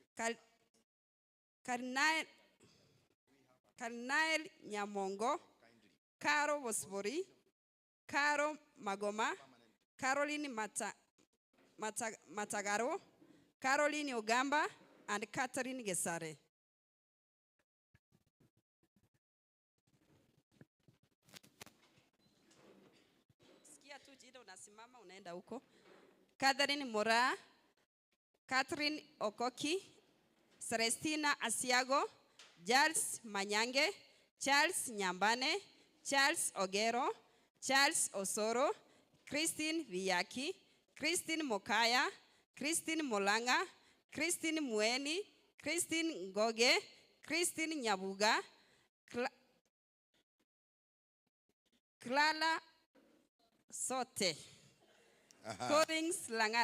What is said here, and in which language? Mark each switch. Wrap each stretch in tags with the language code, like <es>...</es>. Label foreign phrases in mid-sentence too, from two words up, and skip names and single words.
<en>Karnael Nyamongo, Caro Bosbori, Caro Magoma, Caroline Matagaro, Caroline Ogamba, and Catherine Gesare.</en> <sw>Sikia tu jina unasimama unaenda huko.</sw> <en>Catherine Mora, Catherine Okoki, Celestina Asiago, Charles Manyange, Charles Nyambane, Charles Ogero, Charles Osoro, Christine Viyaki, Christine Mokaya, Christine Molanga, Christine Mueni, Christine Ngoge, Christine Nyabuga, Clara Sote, Collins Langat,</en>